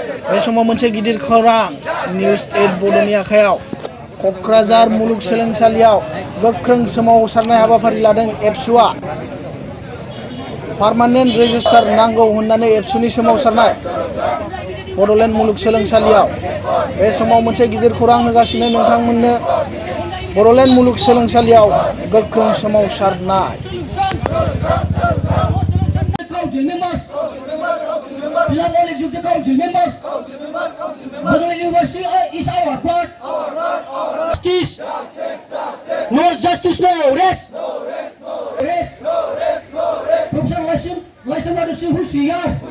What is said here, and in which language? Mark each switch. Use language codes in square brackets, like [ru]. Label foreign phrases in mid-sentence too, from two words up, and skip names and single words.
[brx] बे समाव मोनसे गिदिर खौरां निउज 8 बड'नि आखायाव क'क्राझार मुलुगसोलोंसालियाव गोख्रों सोमावसारनाय हाबाफारि लादों एबसुआ [en] permanent registrar [brx] नांगौ होननानै एबसुनि सोमावसारनाय बड'लेण्ड मुलुगसोलोंसालियाव बे समाव मोनसे गिदिर खौरां होगासिनो नोंथांमोननो बड'लेण्ड मुलुगसोलोंसालियाव गोख्रों सोमावसारनाय [en] Justice. No justice, no rest. Professor Lyson Madison Hushia.